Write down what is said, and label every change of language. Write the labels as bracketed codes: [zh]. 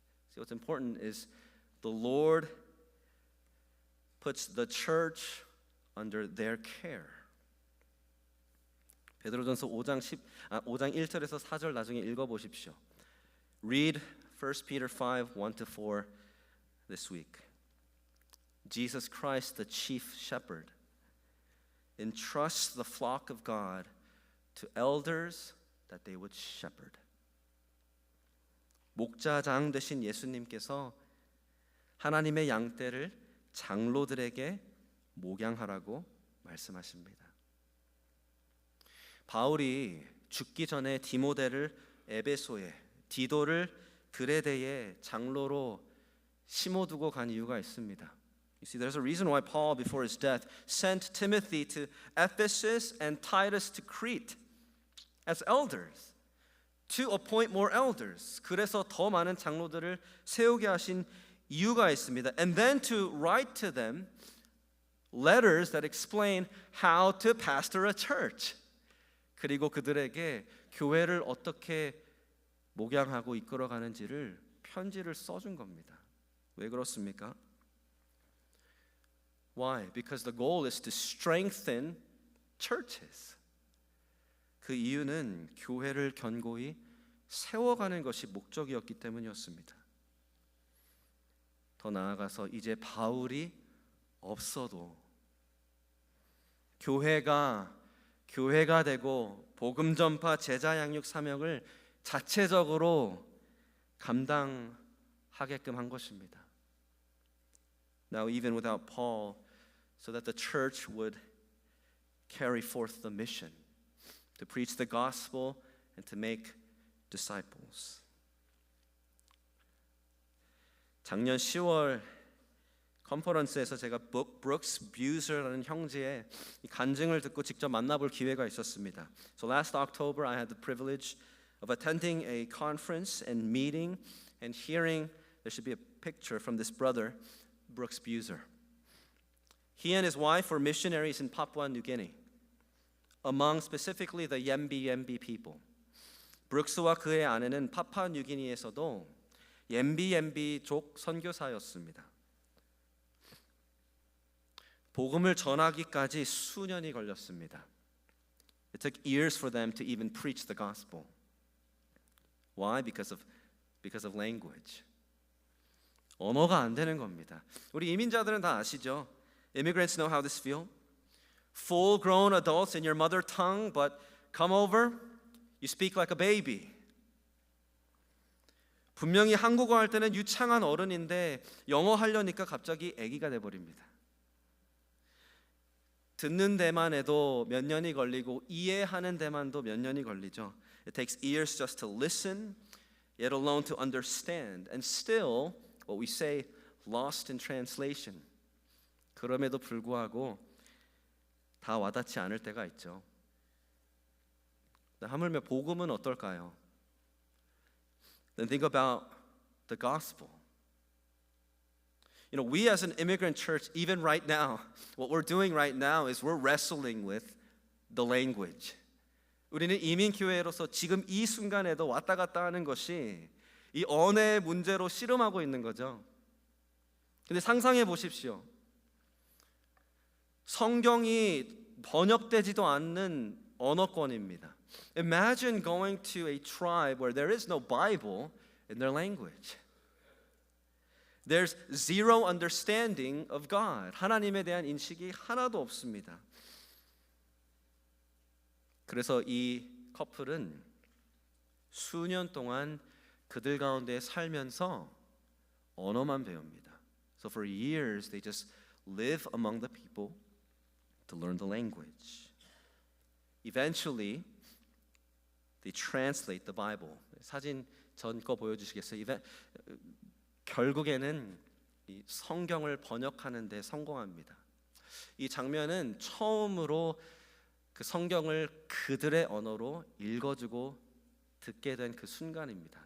[en] See, what's important is the Lord puts the church under their care. [ko] 베드로전서 5장 1절에서 4절 나중에 읽어 보십시오. [en] Read 1 Peter 5, 1-4 this week. Jesus Christ, the chief shepherd, entrusts the flock of God to elders that they would shepherd. [ko] 목자장 되신 예수님께서 하나님의 양떼를 장로들에게 목양하라고 말씀하십니다. 바울이 죽기 전에 디모데를 에베소에, 디도를 그레데에 장로로 심어두고 간 이유가 있습니다. [en] You see, there's a reason why Paul, before his death, sent Timothy to Ephesus and Titus to Crete as elders, to appoint more elders. [ko] 그래서 더 많은 장로들을 세우게 하신 이유가 있습니다. [en] And then to write to them letters that explain how to pastor a church. [ko] 그리고 그들에게 교회를 어떻게 목양하고 이끌어가는지를 편지를 써준 겁니다. 왜 그렇습니까? [en] Why? Because the goal is to strengthen churches. [ko] 그 이유는 교회를 견고히 세워가는 것이 목적이었기 때문이었습니다. 더 나아가서 이제 바울이 없어도 교회가 되고 복음 전파 제자 양육 사명을 자체적으로 감당하게끔 한 것입니다. [en] Now even without Paul, so that the church would carry forth the mission to preach the gospel and to make disciples. [ko] 작년 10월 컨퍼런스에서 제가 브룩스 뷰저라는 형제의 간증을 듣고 직접 만나볼 기회가 있었습니다. [en] So last October I had the privilege of attending a conference and meeting and hearing there should be a picture from this brother, Brooks Buser. He and his wife were missionaries in Papua New Guinea, among specifically the Yembi people. [ko] 브룩스와 그의 아내는 파푸아 뉴기니에서도 옌비족 선교사였습니다. 복음을 전하기까지 수년이 걸렸습니다. [en] It took years for them to even preach the gospel. Why? Because of language. [ko] 언어가 안 되는 겁니다. 우리 이민자들은 다 아시죠? [en] Immigrants know how this feel. Full-grown adults in your mother tongue, but come over, you speak like a baby. [ko] 분명히 한국어 할 때는 유창한 어른인데 영어 하려니까 갑자기 아기가 돼버립니다. 듣는 데만 해도 몇 년이 걸리고 이해하는 데만도 몇 년이 걸리죠. [en] It takes years just to listen, yet alone to understand, and still what we say lost in translation. [ko] 그럼에도 불구하고 다 와닿지 않을 때가 있죠. 하물며 복음은 어떨까요? [en] Then think about the gospel. You know, we as an immigrant church, even right now, what we're doing right now is we're wrestling with the language. [ko] 우리는 이민 교회로서 지금 이 순간에도 왔다 갔다 하는 것이 이 언어의 문제로 씨름하고 있는 거죠. 근데 상상해 보십시오. 성경이 번역되지도 않는 언어권입니다. [en] Imagine going to a tribe where there is no Bible in their language. There's zero understanding of God. [ko] 하나님에 대한 인식이 하나도 없습니다. 그래서 이 커플은 수년 동안 그들 가운데 살면서 언어만 배웁니다. [en] So for years they just live among the people to learn the language. Eventually they translate the Bible. [ko] 사진 전 거 보여주시겠어요? 결국에는 이 성경을 번역하는 데 성공합니다. 이 장면은 처음으로 그 성경을 그들의 언어로 읽어주고 듣게 된 그 순간입니다.